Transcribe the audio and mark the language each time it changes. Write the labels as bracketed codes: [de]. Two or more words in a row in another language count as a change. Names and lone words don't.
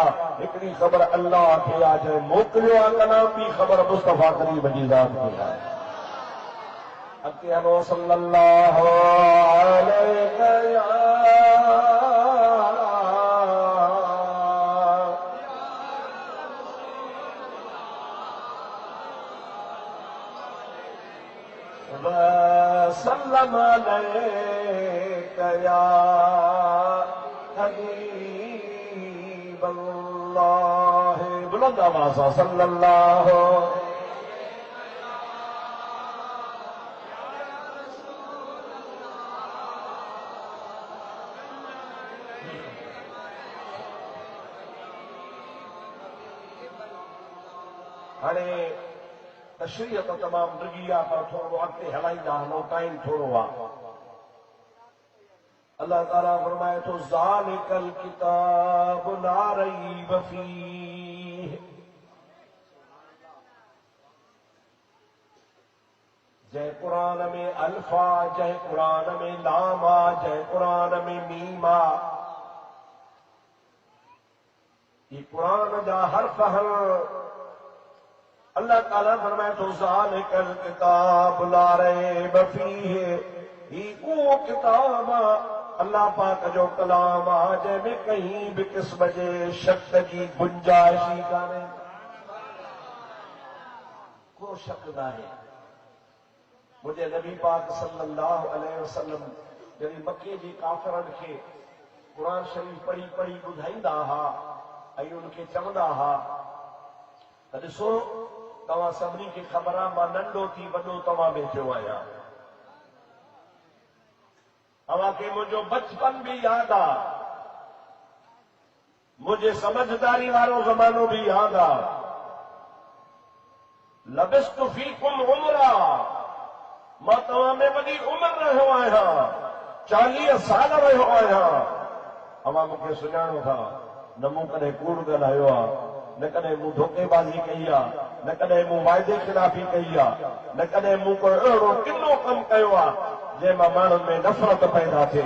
[sd] हिकिड़ी ख़बर अल्लाह खे आहे, जंहिं मोकिलियो आहे कलाम, ॿी ख़बर मुस्तफ़ा करीम जी ज़ात खे आहे। अॻिते हलो [ar] صلى الله عليه وسلم عليك يا حبيب الله, [sd] बुलंद आवाज़ सां [ar] सल्लल्लाहु। [sd] हाणे तशरीह तो तमामु डिघी आहे, पर थोरो अॻिते हलाईंदा हलो, टाइम थोरो आहे। अल्लाह ताला फरमाए थो [ar] ذلك الكتاب لا ريب فيه, [sd] जंहिं क़ुरान में अल्फा, जंहिं क़ुरान में लामा, जंहिं क़ुरान में मीमा, ये क़ुरान जा हर्फ हर। अल्लाह ताला फरमाए तो [ar] ذلك الكتاب لا ريب فيه, [sd] ही उहो किताब अल्लाह पाक जो कलाम आहे जंहिंमें कहीं बि क़िस्म जे शक जी गुंजाइश ई कान्हे, को शक नाहे। मुंहिंजे नबी पाक [ar] صلى الله عليه وسلم [sd] जॾहिं मके जे काफ़िरनि खे क़ुरान शरीफ़ पढ़ी पढ़ी ॿुधाईंदा हुआ ऐं उनखे चवंदा हुआ त ॾिसो तव्हां सभिनी खे ख़बर आहे मां नंढो थी वॾो तव्हां में थियो आहियां, तव्हांखे मुंहिंजो बचपन बि यादि आहे, मुंहिंजे समझदारी वारो ज़मानो बि यादि आहे। [ar] لبثت فيكم عمرا, [sd] मां तव्हां में वॾी उमिरि रहियो आहियां, 40 साल रहियो आहियां। तव्हां मूंखे सुञाणो था, न मूं कॾहिं कूड़ ॻाल्हायो आहे, न कॾहिं मूं धोखेबाज़ी कई आहे, न कॾहिं मूं वाइदे ख़िलाफ़ी कई आहे, न कॾहिं मूं को अहिड़ो किनो कमु कयो आहे जंहिंमां माण्हुनि में नफ़रत पैदा थिए।